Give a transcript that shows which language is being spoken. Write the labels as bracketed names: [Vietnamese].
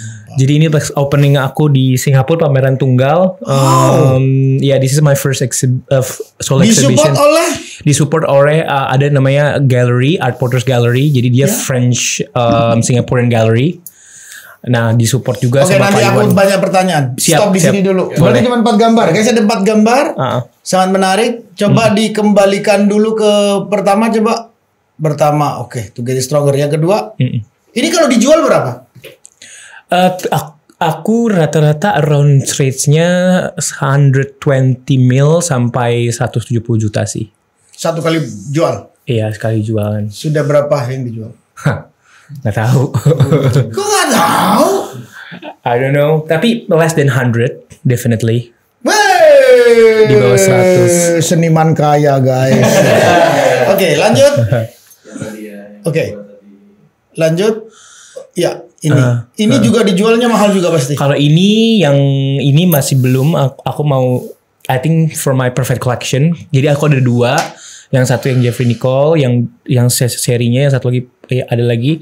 [Indonesian] Jadi ini opening aku di Singapura, pameran tunggal. [English] This is my first solo exhibition. [Indonesian] Disupport oleh ada namanya gallery, Art Porters Gallery. Jadi dia French Singaporean gallery. Nah, disupport juga sama Pak Iwan. Oke, nanti aku banyak pertanyaan. Stop di sini dulu. Berarti cuma 4 gambar. Guys, ada 4 gambar. Sangat menarik. Coba dikembalikan dulu ke pertama, coba. Pertama, To Get Stronger. Yang kedua, ini kalau dijual berapa? Aku rata-rata [English] around [Indonesian] rates-nya 120 mil sampai 170 juta sih. Satu kali jual? Iya, sekali jualan. Sudah berapa yang dijual? Nggak tahu. Kok nggak tahu? [English] I don't know. [Indonesian] Tapi [English] less than 100, definitely. Wey, [Indonesian] di bawah 100. Seniman kaya, guys. Oke, lanjut. Lanjut. Ya, ini juga dijualnya mahal juga pasti. Kalau ini masih belum. Aku mau, [English] I think for my perfect collection. [Indonesian] Jadi aku ada 2. Yang satu yang Jeffrey Nicole, yang serinya, yang satu lagi ada lagi.